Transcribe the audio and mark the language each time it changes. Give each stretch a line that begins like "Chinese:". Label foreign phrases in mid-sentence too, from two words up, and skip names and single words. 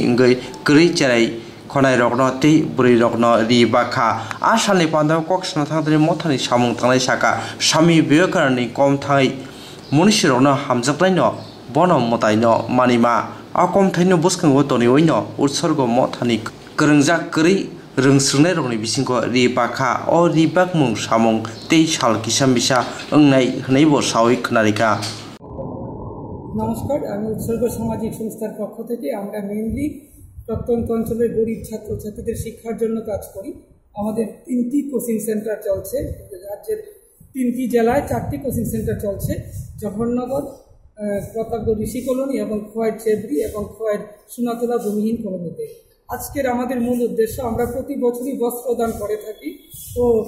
Kok Borok: ingei kricharai Konai rokno ti buri rokno ri bakha asal ni pandau koksna thangdri mothani samung tangnai saka sami bekarni kom thai munishi rokno hamjaklaino bono motaino manima akom thaino buskango toni oino utsorgo mothani krengjak kri rungsrungnai rokni bisingko ri bakha o ri bakmung samung tei sal kisam bisa ongnai hneibo sawi khnarika
Bangla: নমস্কার আমি উৎসর্গ সামাজিক সংস্থার পক্ষ থেকে আমরা মেইনলি প্রত্যন্ত অঞ্চলের গরিব ছাত্রছাত্রীদের শিক্ষার জন্য কাজ করি আমাদের 3টি
English: coaching center
Bangla: চলছে রাজ্যের 3টি জেলায় 4টি
English: coaching center
Bangla: চলছে জহরনগর প্রতাপগড় ঋষি কলোনি এবং খোয়াইট চেবরি এবং খোয়াইট সোনাতলা ভূমিহীন কলোনিতে আজকের আমাদের মূল উদ্দেশ্য আমরা প্রতি বছরই বস্ত্র দান করে থাকি তো